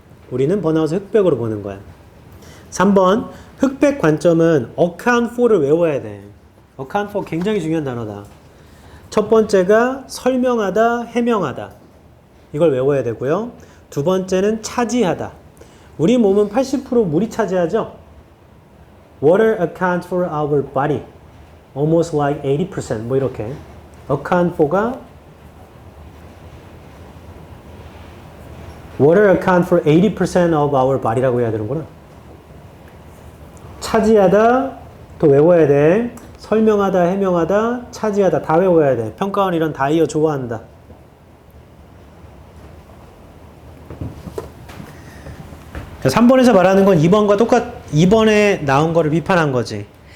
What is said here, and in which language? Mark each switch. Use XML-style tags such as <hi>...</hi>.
<ko>우리는 번아웃을 흑백으로 보는 거야. 3번, 흑백 관점은 account for를 외워야 돼. account for 굉장히 중요한 단어다. 첫 번째가 설명하다, 해명하다. 이걸 외워야 되고요. 두 번째는 차지하다. 우리 몸은 80% 물이 차지하죠?</ko> <en>Water accounts for our body. Almost like 80%.</en> <ko>뭐 이렇게.</ko> <en>account for가 Water account for 80% of our body라고</en> <ko>해야 되는구나. 차지하다, 또 외워야 돼. 설명하다, 해명하다, 차지하다, 다 외워야 돼. 평가원 이런 다이어 좋아한다. 그래서 3번에서 말하는 건 2번과 2번에 나온 거를 비판한 거지.</ko>